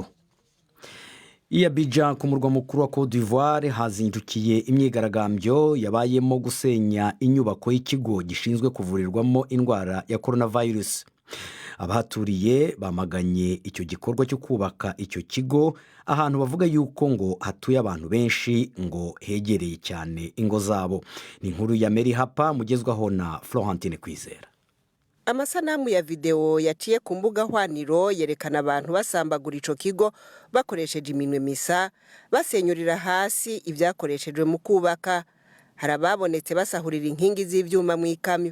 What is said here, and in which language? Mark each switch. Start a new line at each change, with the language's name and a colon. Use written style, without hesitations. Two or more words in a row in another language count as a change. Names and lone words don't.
Kinyarwanda: Abidjan ku murwa mukuru wa Côte d'Ivoire hazindukiye imyigaragambyo yabayemo gusenya inyubako y'ikigo gishinzwe kuvurirwamo indwara ya coronavirus. Abahaturiye bamaganye icyo gikorwa cyo kubaka icyo kigo ahantu bavuga yuko ngo hatuye abantu benshi ngo hegereye cyane ingo zabo. Ni inkuru ya Mary Hapa mugezwaho na Florentine Kwizera.
Rundi: Amasanamu ya video yaciye ku mbuga hwaniro yerekana abantu basambagura ico kigo bakoresheje iminwe misa, basenyurira hasi ibyakoreshejwe mu kubaka. Harababonetse basahurira inkingi z'ivyuma mu ikamyo.